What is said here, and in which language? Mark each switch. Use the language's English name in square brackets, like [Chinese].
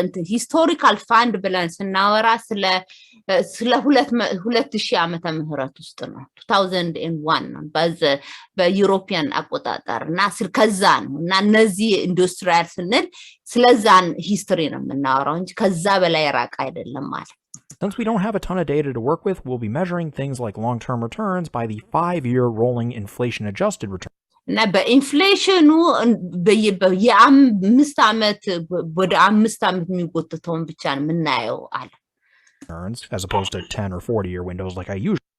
[Amharic] ሂስቶሪካል ፋንድ ብለን ስናወራ ስለ 2000 ዓመተ ምህረት ውስጥ ነው 2001 ነው በዩሮፒያን አቆጣጠርና ከዛ ነው እና እነዚህ ኢንዱስትሪያል ስንል ስለዛን ሂስትሪ ነው የምናወራው እንጂ ከዛ በላይ ራቅ አይደለም ማለት [English] Since we don't have a ton of data to work with, we'll be measuring things like long-term returns by the 5-year rolling inflation-adjusted return. [Amharic] እና በኢንፍሌሽኑ የ5 ዓመት ወደ 5 ዓመት የሚጎተተውን ብቻ ነው የምናየው አለ [English] as opposed to 10 or 40 year windows like I usually